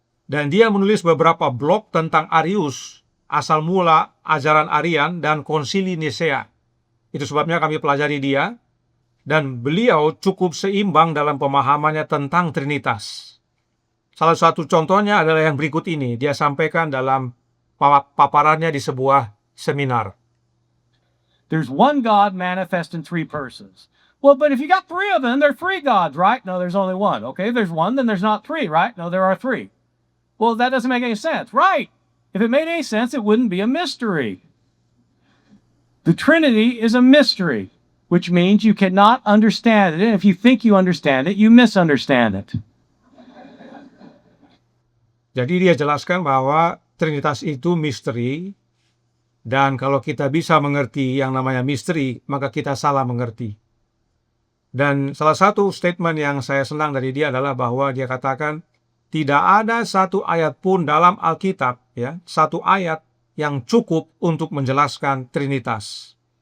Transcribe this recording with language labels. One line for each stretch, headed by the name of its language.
Indonesian: Dan dia menulis beberapa blog tentang Arius, asal mula ajaran Arian, dan konsili Nisea. Itu sebabnya kami pelajari dia, dan beliau cukup seimbang dalam pemahamannya tentang Trinitas. Salah satu contohnya adalah yang berikut ini. Dia sampaikan dalam paparannya di sebuah seminar.
English: There's one God manifest in three persons. Well, but if you got three of them, they're three gods, right? No, there's only one. Okay, if there's one, then there's not three, right? No, there are three. Well, that doesn't make any sense. Right. If it made any sense, it wouldn't be a mystery. The Trinity is a mystery, which means you cannot understand it. And if you think you understand it, you misunderstand it.
Indonesian: Jadi dia jelaskan bahwa Trinitas itu misteri, dan kalau kita bisa mengerti yang namanya misteri, maka kita salah mengerti. Dan salah satu statement yang saya senang dari dia adalah bahwa dia katakan, tidak ada satu ayat pun dalam Alkitab, ya, satu ayat yang cukup untuk menjelaskan Trinitas.